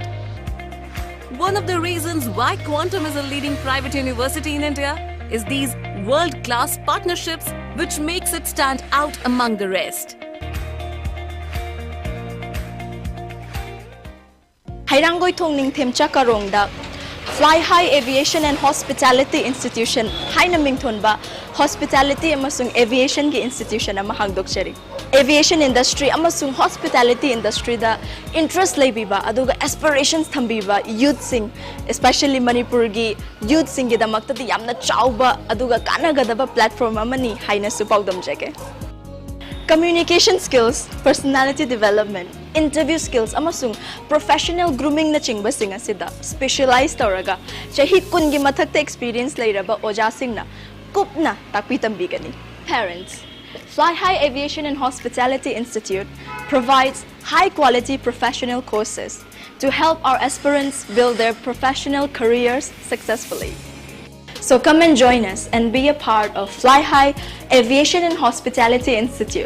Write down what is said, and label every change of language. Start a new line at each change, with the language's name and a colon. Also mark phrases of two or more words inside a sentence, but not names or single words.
English: One of the reasons why Quantum is a leading private university in India is these world-class partnerships which makes it stand out among the rest.
Manipuri: Hairangoi thongning themcha karongda Fly High Aviation and Hospitality Institution haina mingthonba Hospitality amasung Aviation gi institution ama hangdokchari.
English: Aviation industry
Manipuri: amasung
English: hospitality industry
Manipuri: da interest leibiba aduga aspirations thambiba youth sing especially Manipur gi youth sing gi damakta di yamna chauba aduga kanagadaba platform amani haina su paudam jage.
English: Communication skills, personality development, interview skills,
Manipuri: amasung
English: professional grooming
Manipuri: na chingba singa sida specialized tawraga chahi kun gi mathakta experience leiraba oja singna kupna takpitambigani.
English: Parents, Fly High Aviation and Hospitality Institute provides high quality professional courses to help our aspirants build their professional careers successfully. So come and join us and be a part of Fly High Aviation and Hospitality Institute.